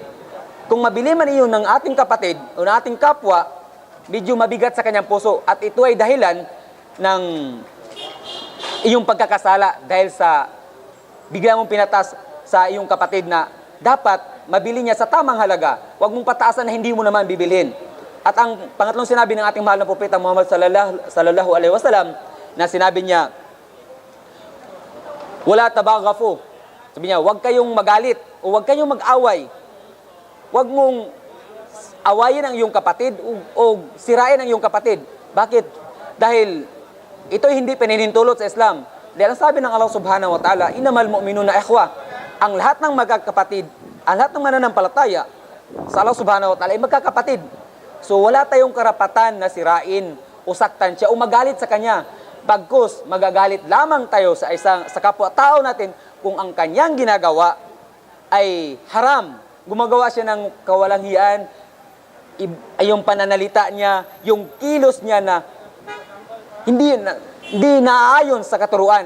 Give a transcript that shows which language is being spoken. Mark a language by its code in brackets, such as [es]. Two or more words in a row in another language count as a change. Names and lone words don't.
[tl] Kung mabili man iyon ng ating kapatid o ng ating kapwa, medyo mabigat sa kanyang puso at ito ay dahilan ng iyong pagkakasala dahil sa bigla mong pinatas sa iyong kapatid na dapat mabili niya sa tamang halaga. Huwag mong pataasan na hindi mo naman bibilhin. At ang pangatlong sinabi ng ating mahal na propeta Muhammad [ar] صلى الله عليه وسلم [tl] na sinabi niya, [ar] ولا تباغضوا. [tl] Sabi niya, huwag kayong magalit o huwag kayong mag-away. Huwag mong awayin ang iyong kapatid o sirain ang iyong kapatid. Bakit? Dahil ito'y hindi pininintulot sa Islam. Dahil ang sabi ng Allah [ar] سبحانه وتعالى, إنما المؤمنون إخوة. [tl] Ang lahat ng magkakapatid, ang lahat ng mananampalataya sa Allah [ar] سبحانه وتعالى [tl] ay magkakapatid. So wala tayong karapatan na sirain o saktan siya o magalit sa kanya. Bagkus, magagalit lamang tayo sa kapwa-tao natin kung ang kanyang ginagawa ay haram. Gumagawa siya ng kawalang hiyaan, yung pananalita niya, yung kilos niya na hindi naaayon sa katuruan.